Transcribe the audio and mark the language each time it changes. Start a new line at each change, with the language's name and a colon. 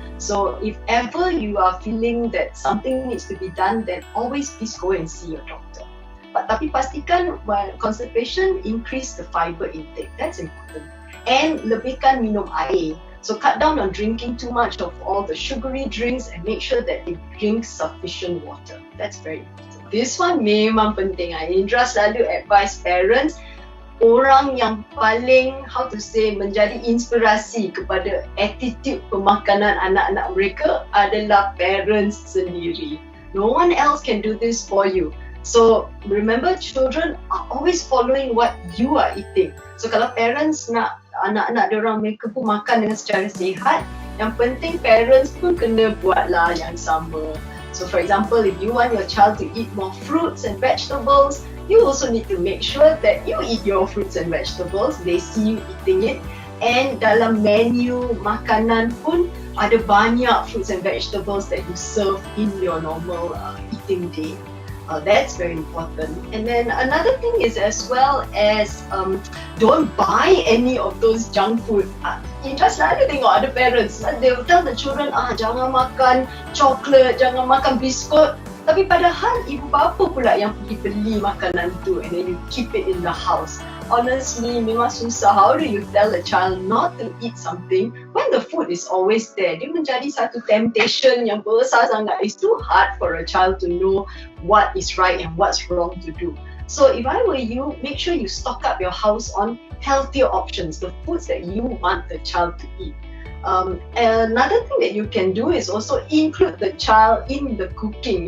English: So if ever you are feeling that something needs to be done, then always please go and see your doctor. But
Malay: tapi pastikan
English: when constipation, increase the fiber intake. That's important. And
Malay: lebihkan minum air.
English: So cut down on drinking too much of all the sugary drinks and make sure that they drink sufficient water. That's very important. This one
Malay: memang penting. Indra selalu advise parents, orang yang paling, menjadi inspirasi kepada attitude pemakanan anak-anak mereka adalah parents sendiri.
English: No one else can do this for you. So remember, children are always following what you are eating.
Malay: So kalau parents nak anak-anak diorang mereka pun makan dengan secara sihat, yang penting parents pun kena buatlah yang sama.
English: So for example, if you want your child to eat more fruits and vegetables, you also need to make sure that you eat your fruits and vegetables, they see you eating it. And
Malay: dalam menu makanan pun ada banyak
English: fruits and vegetables that you serve in your normal eating day. That's very important. And then another thing is as well as don't buy any of those junk food. You just
Malay: selalu tengok ada parents,
English: they will tell the children,
Malay: jangan makan coklat, jangan makan biskut. Tapi padahal ibu bapa pula yang pergi beli makanan tu
English: and then you keep it in the house.
Malay: Honestly, memang susah.
English: How do you tell a child not to eat something when the food is always there?
Malay: Dia menjadi satu temptation yang besar sangat.
English: It's too hard for a child to know what is right and what's wrong to do. So if I were you, make sure you stock up your house on healthier options, the foods that you want the child to eat. Another thing that you can do is also include the child in the cooking.